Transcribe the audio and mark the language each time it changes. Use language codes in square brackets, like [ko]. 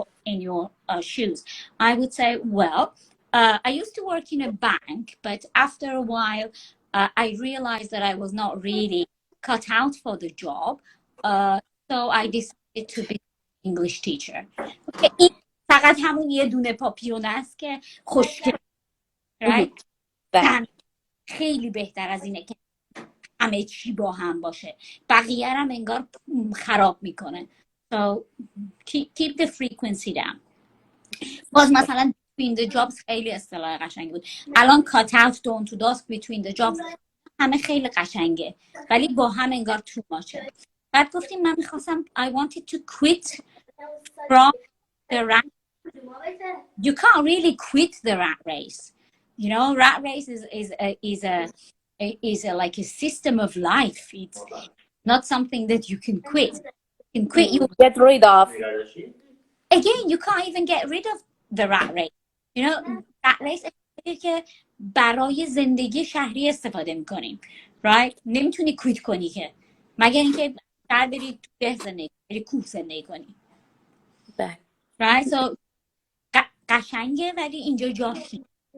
[en] In your shoes, I would say, well, I used to work in a bank, but after a while, I realized that I was not really cut out for the job. So I decided to be an English teacher. Okay. [fa] فقط همون یه دونه پاپیون است که خوشگل. [en] Right? [fa] خیلی بهتر از اینه که همه چی با هم باشه. بقیه هم انگار خراب میکنه. [en] So keep the frequency down. [fa] باز مثلا [en] between the jobs [fa] خیلی اصطلاح قشنگی بود. الان [en] cut out dawn to dusk between the jobs [fa] همه خیلی قشنگه، ولی با هم انگار [en] too much. [fa] بعد گفتیم من میخواستم [en] I wanted to quit from the rat. You can't really quit the rat race. You know, rat race is like a system of life. It's not something that you can quit. You can quit. You get rid of. Again, you can't even get rid of the rat race. You know, rat race که [fa] برای زندگی شهری استفاده میکنیم. right؟ نمیتونی کویت کنی که، مگر اینکه در بری تو ده زندگی، بری کوه زندگی کنی. بله. [en] right؟ so [fa] قشنگه ولی اینجا جاش نیست.